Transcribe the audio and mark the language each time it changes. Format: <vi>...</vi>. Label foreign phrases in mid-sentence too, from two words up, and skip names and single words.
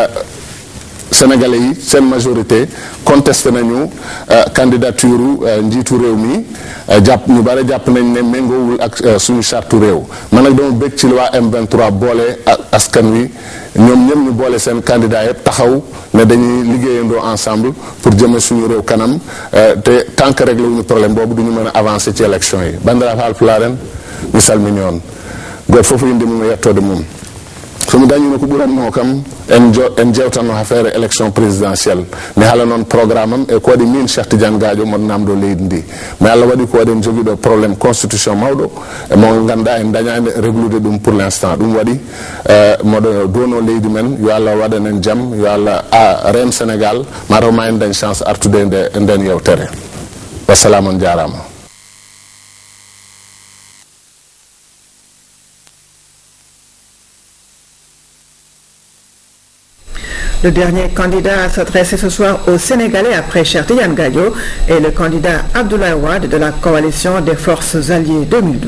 <wo>sénégalais yi seen majorité contesté nañu candidature njiitu réew mi jàpp ñu bare jàpp nañ ne méngoowul ak suñu charte réew man nag dama bëgg ci waa M23 boole askan wi ñoom ñëpp ñu boole seen candidat yëpp taxaw ne dañuy liggéeyandoo</wo> <fr>ensemble pour</fr> <wo>jëme suñu réew kanam te</wo> <fr>tant que réglé</fr> <wo>wuñu problème boobu duñu mën a avancer ci élection yi bandiraɓe</wo> <ff>haalpularen mi salmini on goto fof inde mum e yettode mum somi dañino ko ɓuranmo kam en jewtanno</ff> <fr>affaire élection présidentielle</fr> <ff>mi haala noon programme am e ko waɗi min Cheikh Tidiane Gadio moɗo namdo leydi ndi mais Allah waɗi ko waɗen joguiɗo</ff> <fr>probléme constitution</fr> <ff>mawɗo mo ganduɗa en dañani réglude ɗum</ff> <fr>pour l' instant</fr> <ff>ɗum waɗi moɗo dono leydi men yo Allah waɗan en jaam yo Allah reen Sénégal mataw ma en dañ chance artude nden yewtere wassalamu on jarama.</ff> <fr>Le dernier candidat à s'adresser ce soir aux Sénégalais après Cheikh Tidiane Gadio est le candidat Abdoulaye Wade de la coalition des forces alliées 2012.</fr>